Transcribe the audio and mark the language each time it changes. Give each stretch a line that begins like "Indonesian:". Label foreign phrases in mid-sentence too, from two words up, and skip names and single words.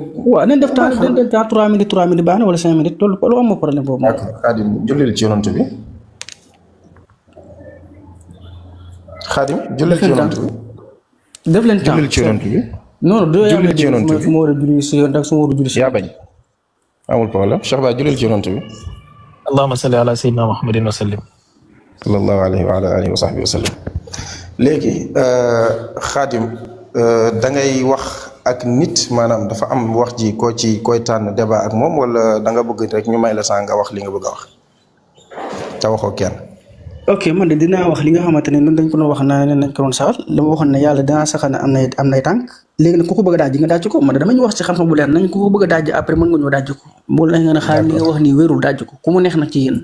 Wolof: waaw nañ def temps 3 minutes baax na wala 5 minutes loolu am problème boobu d'accord Khadim jullil ci yonent bi Khadim jullil ci yonent bi def leen temps jullil ci yonent bi non do jullil ci yonent bi fu ma war a julli si yoon ak su ma war a julli si yaa bañ amul problème Cheikh Ba jullil ci yonent bi
Arabic: اللهم صل على سيدنا محمد وسلم صلى الله عليه وعلى آله وصحبه وسلم
Wolof: léegi Khadim da ngay wax ak nit maanaam dafa am wax ji koy tànn débat ak moom wala da nga bëgg rek ñu may la saa nga wax li nga bëgg a wax te waxoo kenn. ok man de dinaa wax li nga xamante ne noonu dañ ko doon wax naa ne nañ ko doon saxal la ma waxoon ne yàlla dinaa saxal ne am nay tànk léegi nag ku ko bëgg a daaj nga daaj ko man de dama ñu wax ci xam-xam bu leer nañ ku ko bëgg a daaj après mën nga ñëw daaj ko bu la nga ne xaar li nga wax nii wérul daaj ko ku mu neex nag ci yéen.